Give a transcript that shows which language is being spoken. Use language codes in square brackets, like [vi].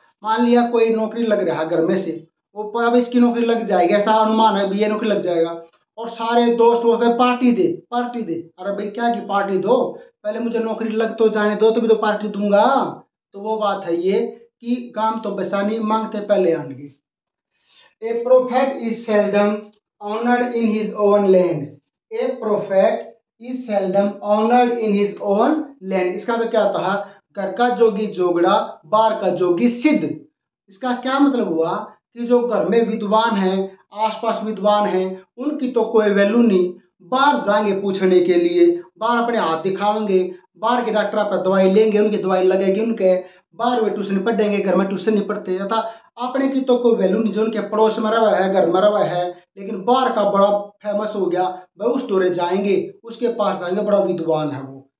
[hi] मान लिया कोई नौकरी लग रहा है घर में से, वो अब इसकी नौकरी लग जाएगी, ऐसा अनुमान है, ये नौकरी लग जाएगा, और सारे दोस्त बोलते हैं पार्टी दे पार्टी दे। अरे भाई क्या की पार्टी दो, पहले मुझे नौकरी लग तो जाने दो तभी तो पार्टी दूंगा। तो वो बात है ये कि काम तो बसानी मांगते पहले आएंगे। [en] A prophet is seldom honored in his own land. A prophet is seldom honored in his own land. [hi] इसका तो क्या था, घर का जोगी जोगड़ा, बाहर का जोगी सिद्ध। इसका क्या मतलब हुआ कि जो घर में विद्वान हैं, आसपास विद्वान हैं, उनकी तो कोई वैल्यू नहीं, बाहर जाएंगे पूछने के लिए, बाहर अपने हाथ दिखाएंगे, बाहर के डॉक्टर पर दवाई लेंगे, उनकी दवाई लगेगी उनके, बाहर वे ट्यूशन पढ़ेंगे, घर में ट्यूशन नहीं पढ़ते, तथा अपने की तो कोई वैल्यू नहीं, जो उनके पड़ोस में रहा है, घर में रहा है, लेकिन बाहर का बड़ा फेमस हो गया, वह उस दौरे जाएंगे, उसके पास जाएंगे, बड़ा विद्वान है वो।